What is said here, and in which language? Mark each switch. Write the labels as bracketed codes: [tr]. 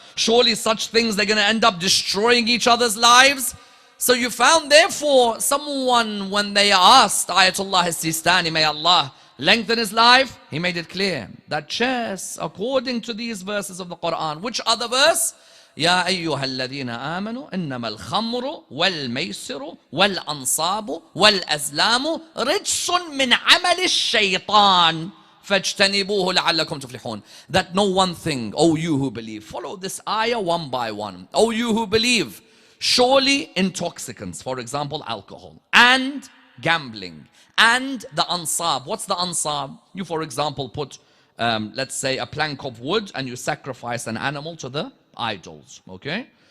[en] Surely such things, they're going to end up destroying each other's lives. So you found therefore someone, when they asked Ayatollah Sistani, may Allah lengthen his life, he made it clear that chess, according to these verses of the Quran, which other verse? [ar] يا أيها الذين آمنوا إنما الخمر والميسر والأنصاب والأزلام رجس من عمل الشيطان فاجتنبوه لعلكم تفلحون. [en] That know one thing, O you who believe. Follow this ayah one by one. O you who believe. Surely intoxicants, for example, alcohol and gambling and the ansab. What's the ansab? You, for example, put, let's say, a plank of wood and you sacrifice an animal to the idols. Okay?